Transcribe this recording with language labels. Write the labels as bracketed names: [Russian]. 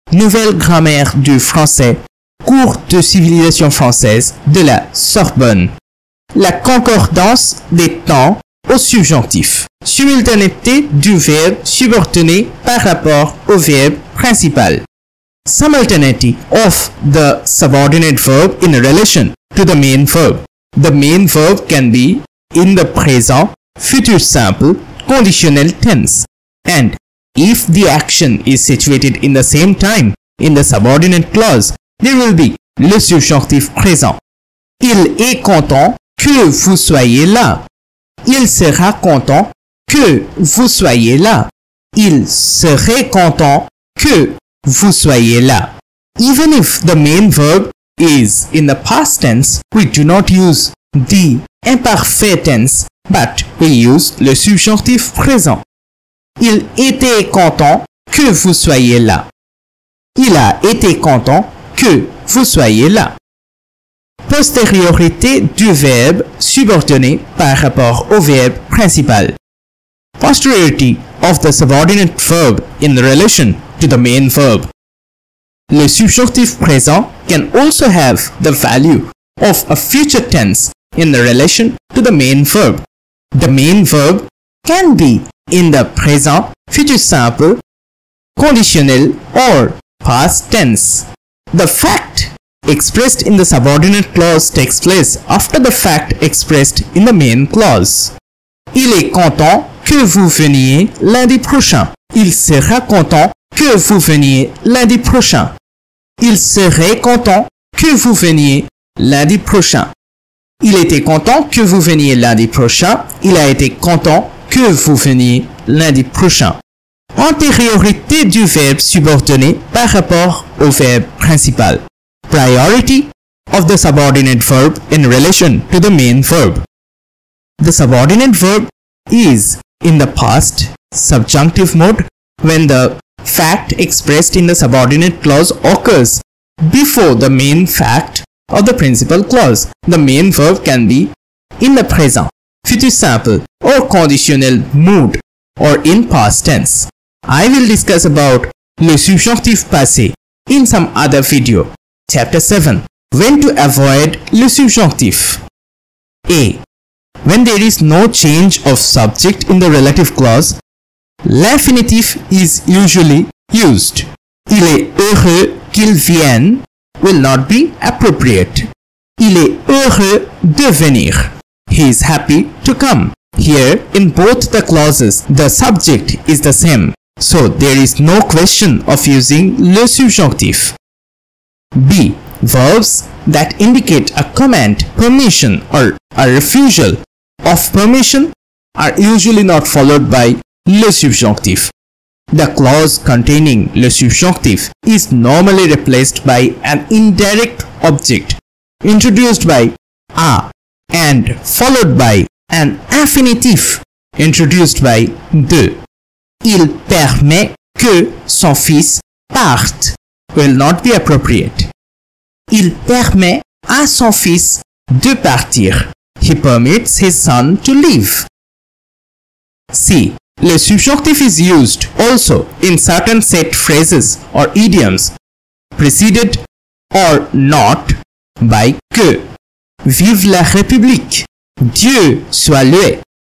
[French] Nouvelle grammaire du français, cours de civilisation française de la Sorbonne. La concordance des temps au subjonctif. Simultanéité du verbe subordonné par rapport au verbe principal. [English] Simultaneity of the subordinate verb in relation to the main verb. The main verb can be in the present, future simple, conditional tense. And if the action is situated in the same time in the subordinate clause, there will be le subjonctif présent. [French] Il est content que vous soyez là. Il sera content que vous soyez là. Il serait content que vous soyez là. [English] Even if the main verb is in the past tense, we do not use the imperfect tense, but we use le subjonctif présent. [French] Il était content que vous soyez là. Il a été content que vous soyez là. Postériorité du verbe subordonné par rapport au verbe principal. [English] Posteriority of the subordinate verb in relation to the main verb. Le subjonctif présent can also have the value of a future tense in relation to the main verb. The main verb can be in the present, future simple, conditional or past tense. The fact expressed in the subordinate clause takes place after the fact expressed in the main clause. [French] Il est content que vous veniez lundi prochain. Il sera content que vous veniez lundi prochain. Il serait content que vous veniez lundi prochain. Il était content que vous veniez lundi prochain. Il a été content que vous veniez lundi prochain. Antériorité du verbe subordonné par rapport au verbe principal. [English] Priority of the subordinate verb in relation to the main verb. The subordinate verb is in the past subjunctive mode when the fact expressed in the subordinate clause occurs before the main fact of the principal clause. The main verb can be in the present, future simple or conditional mood or in past tense. I will discuss about le subjonctif passé in some other video. Chapter 7. When to avoid le subjonctif. A. When there is no change of subject in the relative clause, l'infinitif is usually used. [French] Il est heureux qu'il vienne [English] will not be appropriate. [French] Il est heureux de venir. [English] He is happy to come. Here, in both the clauses, the subject is the same, so there is no question of using le subjonctif. B. Verbs that indicate a command, permission or a refusal of permission are usually not followed by le subjonctif. The clause containing le subjonctif is normally replaced by an indirect object introduced by a and followed by an infinitif introduced by de. [French] Il permet que son fils parte [English] will not be appropriate. [French] Il permet à son fils de partir. [English] He permits his son to leave. C. Le subjonctif is used also in certain set phrases or idioms preceded or not by que. [French] Vive la République. Dieu soit loué.